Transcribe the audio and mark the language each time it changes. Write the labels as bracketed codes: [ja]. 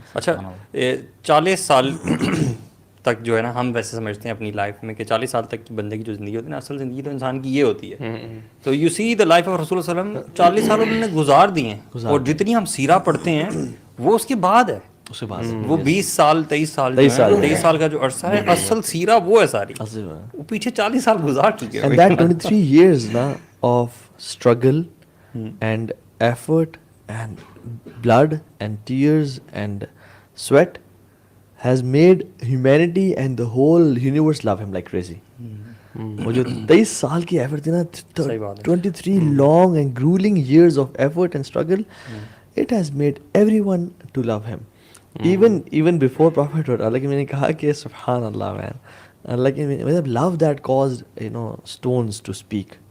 [ur] اچھا 40 سال تک جو ہے نا ہم ویسے سمجھتے ہیں اپنی لائف میں کہ 40 سال تک کی بندے کی جو زندگی ہوتی ہے نا, اصل زندگی تو انسان کی یہ ہوتی ہے. تو [en] you see the life of [ur] رسول صلی اللہ علیہ وسلم 40 سال انہوں نے گزار دیے ہیں, اور جتنی ہم سیرہ پڑھتے ہیں وہ اس کے بعد ہے, اس کے بعد وہ 20 سال 23 سال کا جو عرصہ ہے, اصل سیرہ وہ ہے ساری, وہ پیچھے 40 سال گزار چکے ہیں. [en] And that 23 years na of struggle and effort and blood and tears and sweat has made humanity and the whole universe love him like crazy. [ur] وہ جو 23 سال کی ایفرٹ تھی نا, [en] 23 long and grueling years of effort and struggle, it has made everyone to love him. Even before prophethood, [ur] اللہ کی میں نے کہا کہ سبحان اللہ man, اللہ کی مطلب [en] love that caused stones to speak.